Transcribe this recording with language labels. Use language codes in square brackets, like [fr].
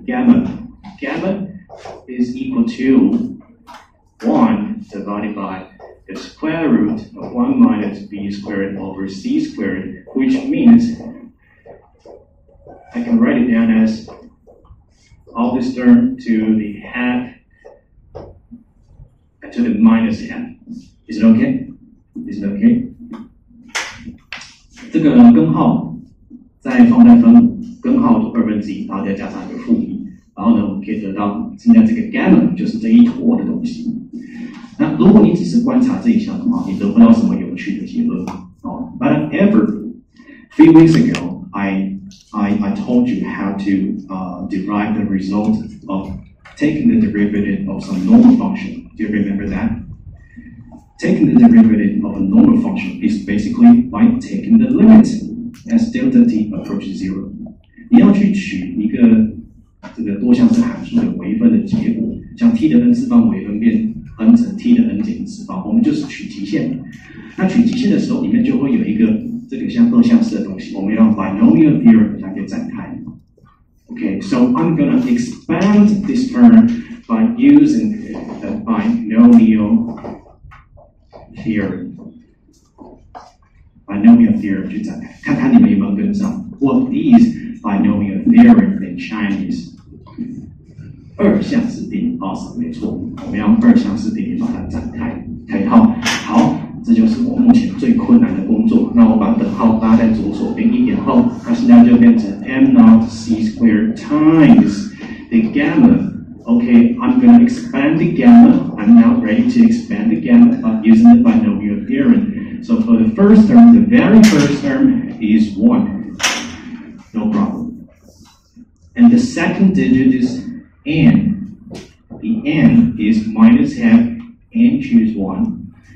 [en] Gamma is equal to 1 divided by the square root of 1 minus b squared over c squared, which means I can write it down as all this term to the half, to the minus half. Is it okay? Is it okay? [zh] 这个根号再放在分母，根号的1/2，然后再加上一个负1，然后呢，我们可以得到现在这个 gamma 就是这一坨的东西。那如果你只是观察这一项的话，你得不到什么有趣的结论哦。 [en] But a few weeks ago, I told you how to derive the result of taking the derivative of some normal function. Do you remember that? Taking the derivative of a normal function is basically by taking the limit as delta t approaches 0. [zh] 你要去取一个这个多项式函数的微分的结果，像 t 的 n 次方微分变 n 乘 t 的 n 减 1次方，我们就是取极限。那取极限的时候，里面就会有一个这个像二项式的东西，我们要用 binomial theorem 来给展开。 [en] Okay, so I'm going to expand this term by using the binomial theorem. [zh] Binomial theorem 去展开，看看你们有没有跟上。 [en] What is binomial theorem in Chinese? [zh] 二项式定理 ， [en] awesome， [zh] 没错，我们用二项式定理把它展开。 OK， 好，这就是我目前最困难的工作。那我把等号拉在左手边一点后，它现在就变成 [en] m naught c squared times the gamma. Okay, I'm going to expand the gamma. I'm now ready to expand the gamma by using the binomial theorem. So for the first term, the very first term is 1. No problem. And the second digit is n. The n is minus half and choose 1.